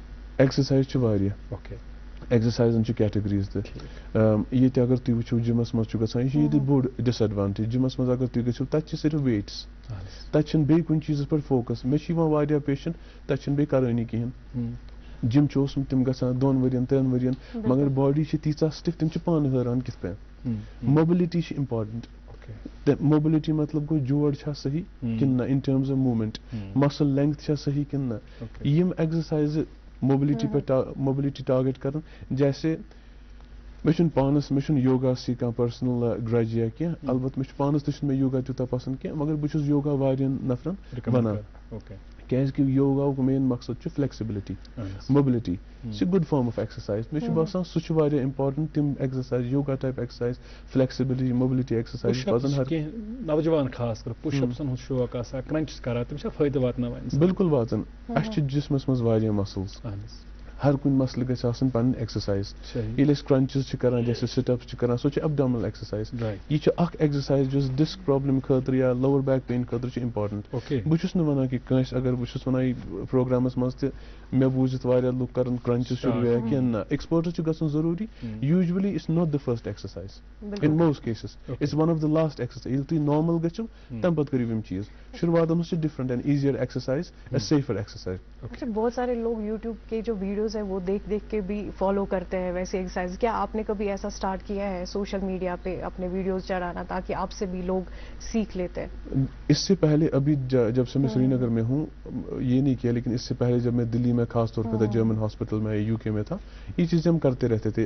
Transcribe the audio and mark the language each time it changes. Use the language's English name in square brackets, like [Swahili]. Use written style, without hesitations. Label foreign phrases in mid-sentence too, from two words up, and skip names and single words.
[Kashmiri] ایکسرسایز چھِ واریاہ ایکسرسایزن چھِ کیٹگریٖز تہِ ییٚتہِ اگر تُہۍ وٕچھو جِمس منٛز چھُ گژھان یہِ چھُ ییٚتہِ [English] big disadvantage [Kashmiri] جِمس منٛز اگر تُہۍ گٔژھِو تتہِ چھِ صرف ویٹس تتہِ چھِنہٕ بیٚیہِ کُنہِ چیٖزس پٮ۪ٹھ فوکس مےٚ چھِ یِوان واریاہ پیشنٹ تتہِ چھِنہٕ بیٚیہِ کرٲنی کِہینۍ جِم چھُ اوسمُت تِم گژھان 2 ؤرین 3 ؤرین مگر باڈی چھِ تیٖژاہ سٹِف تِم چھِ پانہٕ حٲران کِتھ پٲٹھۍ. موبلٹی چھِ امپارٹنٹ تہٕ موبلٹی مطلب گوٚو جوڑ چھا صحیح کِنہٕ نہ [English] in terms of movement muscle length [Kashmiri] چھا صحیح کِنہٕ نہ یِم ایگزرسایزٕ موبلٹی پٮ۪ٹھ [English] mobility target [Kashmiri] کران جیسے مےٚ چھُنہٕ پانس مےٚ چھُنہٕ یوگا سۭتۍ کانٛہہ پٔرسنل گرج یا کینٛہہ البتہ مےٚ چھُ پانس تہِ چھُنہٕ مےٚ یوگا تیوٗتاہ پسنٛد کینٛہہ مگر بہٕ چھُس یوگا واریاہن نفرن ونان کیازِ کہِ یوگاہُک مین مقصد چھُ فلیکسِبلٹی موبلٹی یہِ چھِ [English] good form of exercise [Kashmiri] مےٚ چھُ باسان سُہ چھُ واریاہ امپارٹنٹ تِم ایکسرسایز [English] yoga type exercise flexibility mobility exercise [Kashmiri] پزن ہر نوجوان خاص کر پُش اپسن ہُنٛد شوق آسان کرنچس کران تِم چھا فٲیدٕ واتناوان بالکل واتان اَسہِ چھِ جسمس منٛز واریاہ مسلز ہر کُنہِ مسلہٕ گژھِ آسٕنۍ پنٕنۍ ایکسرسایز ییٚلہِ أسۍ کرنچز چھِ کران جیسے سِٹ اپس چھِ کران سۄ چھِ [English] abdominal exercise [Kashmiri] یہِ چھِ اکھ ایکسرسایز یۄس [English] disc problem [Kashmiri] خٲطرٕ یا [English] lower back pain [Kashmiri] خٲطرٕ چھِ امپارٹنٹ. بہٕ چھُس نہٕ ونان کہِ کٲنٛسہِ اگر بہٕ چھُس ونان یہِ پروگرامس منٛز تہِ مےٚ بوٗزِتھ واریاہ لُکھ کران کرنچز شروٗع یا کینٛہہ نہ ایکسپٲرٹس چھُ گژھُن ضروٗری [English] usually it's not the first exercise in most cases it's one of the last exercise [Kashmiri] ییٚلہِ تُہۍ نارمل گٔژھِو تمہِ پتہٕ کٔرِو یِم چیٖز شروعاتس منٛز چھِ [English] different and easier exercise a safer exercise. [Urdu] اچھا بہت سارے لوگ یوٹیوب کے جو ویڈیوز ویڈیوز ہیں وہ دیکھ دیکھ کے بھی فالو کرتے ہیں ویسے ایکسرسائز. کیا آپ نے کبھی ایسا سٹارٹ کیا ہے [English] social media [Urdu] پہ اپنے ویڈیوز چڑھانا تاکہ آپ سے بھی لوگ سیکھ لیتے ہیں؟ اس سے پہلے ابھی جب سے میں سری نگر میں ہوں یہ نہیں کیا, لیکن اس سے پہلے جب میں دلی میں خاص طور پہ تھا, جرمن ہاسپٹل میں یو کے میں تھا, یہ چیزیں ہم کرتے رہتے تھے.